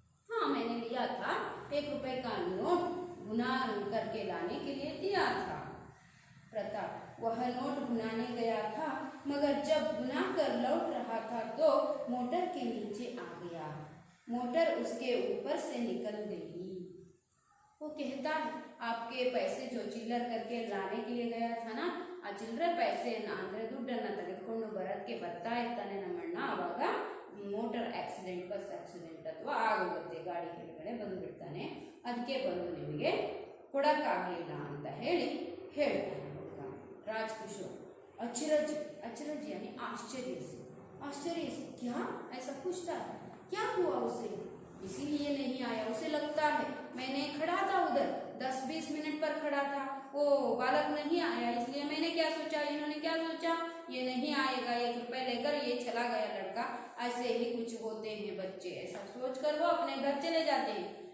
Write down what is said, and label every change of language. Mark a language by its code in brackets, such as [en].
[hi] हाँ, मैंने लिया था, 1 रुपये का नोट गुना करके लाने के लिए दिया था। प्रताप वह नोट भुनाने गया था, मगर जब भुना कर लौट रहा था तो मोटर के नीचे आ गया। मोटर उसके ऊपर से निकल गई। वो कहता है आपके पैसे जो चिल्लर करके लाने के लिए गया था ना, आ चिल्लर पैसे [kn] ಅಂದ್ರೆ ದುಡ್ಡನ್ನ ತೆಗೆದುಕೊಂಡು ಬರಕ್ಕೆ ಬರ್ತಾ ಇರ್ತಾನೆ ನಮ್ಮಣ್ಣ, ಆವಾಗ ಮೋಟರ್ ಆಕ್ಸಿಡೆಂಟ್, ಬಸ್ ಆಕ್ಸಿಡೆಂಟ್ ಅಥವಾ ಆಗೋಗುತ್ತೆ, ಗಾಡಿ ಕೆಳಗಡೆ ಬಂದುಬಿಡ್ತಾನೆ, ಅದಕ್ಕೆ ಬಂದು ನಿಮಗೆ ಕೊಡಕ್ಕಾಗಲಿಲ್ಲ ಅಂತ ಹೇಳಿ ಹೇಳ್ತಾನೆ ಹುಡುಗ राजकिशोर। [hi] अचरज, अचरज यानी आश्चर्य से, आश्चर्य से क्या ऐसा पूछता है, क्या हुआ उसे, इसीलिए नहीं आया, उसे लगता है मैंने खड़ा था उधर 10-20 मिनट पर खड़ा था, वो बालक नहीं आया, इसलिए मैंने क्या सोचा, इन्होंने क्या सोचा, ये नहीं आएगा, 1 रुपए लेकर ये चला गया लड़का, ऐसे ही कुछ होते हैं बच्चे, ऐसा सोचकर वो अपने घर चले जाते हैं।